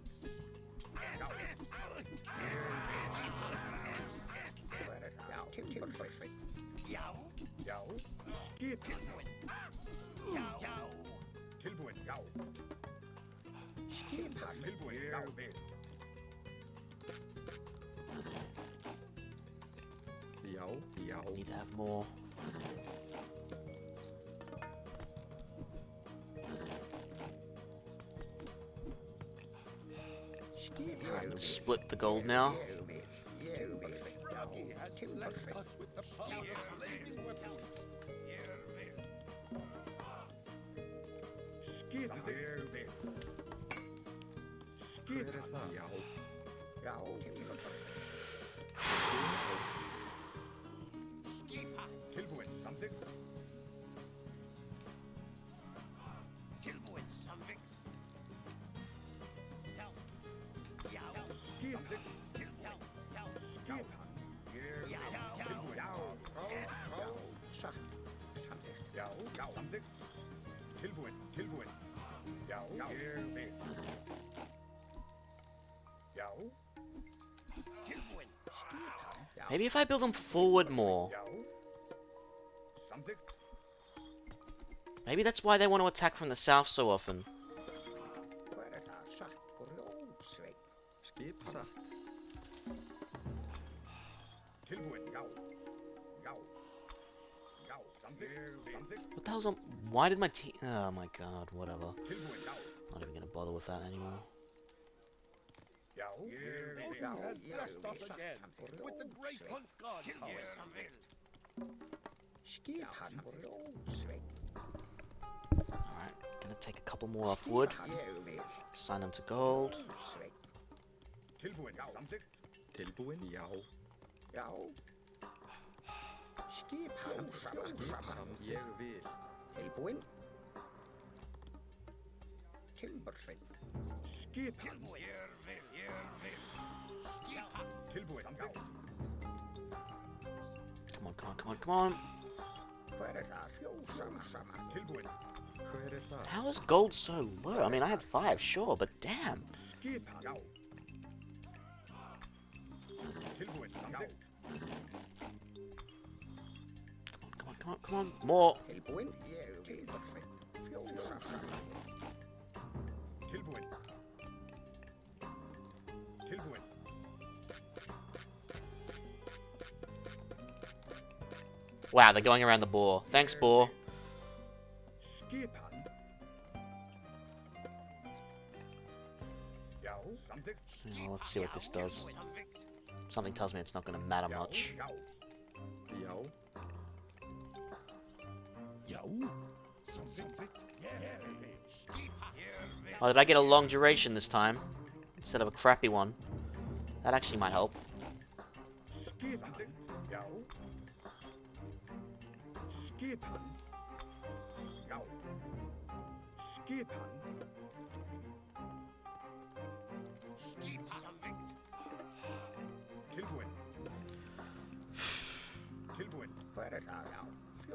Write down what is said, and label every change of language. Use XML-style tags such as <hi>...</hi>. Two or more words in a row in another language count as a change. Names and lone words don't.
<is>Yow. Já, skipan. Yow. Tilbúin. Já. Skipan. Tilbúin. Já, vel. Já, já.</is> <en>Need to have more. Split the gold now. Brokk has blessed us with the power of flaming weapons.</en> <is>Skipan. Vel. Hver Skipan. það? Já. Já. Tilbúin. Samþykkt. Tilbúin. Convict. Yow. Skipan. Yow. Skipan. Tilbúin. Já. Já, samþykkt. Tilbúin. Já, vel. Já. Tilbúin.</is> <en>Maybe if I build them forward more.</en> <is>Já. Samþykkt.</is> <en>Maybe that's why they want to attack from the south so often.</en> <is>Skip satt. Tilbúin. Já. Samþykkt.</is> <en>What the hell's on? Why did my team? Oh my god, whatever.</en> <is>Tilbúin. Já.</is> <en>Not even gonna bother with that anymore.</en> <is>Já.</is> <en>Odin has blessed us again with the great hunt god power. Alright, gonna take a couple more off wood. Assign them to gold.</en> <is>Tilbúin. Samþykkt. Tilbúin? Já. Skip samt. Ég vil. Skipan. Tilbúin. Samþykkt.</is> <en>Come on.</en> <is>Tilbúin. Hver það?</is> <en>How is gold so low? I mean, I had 5, sure, but damn.</en> <is>Skipan. Já. Tilbúin. Samþykkt.</is> <en>Come on. More.</en> <is>Tilbúin.</is> <en>Wow, they're going around the boar. Thanks, boar.</en> <is>Skipan. Já. Samþykkt.</is> <en>Well, let's see what this does. Something tells me it's not going to matter much.</en> <is>Já. Já. Samþykkt.</is> <en>Oh, did I get a long duration this time? Instead of a crappy one. That actually might help.</en> <is>Skipan. Já. Skipan. Já. Skipan. Tilbúin.</is>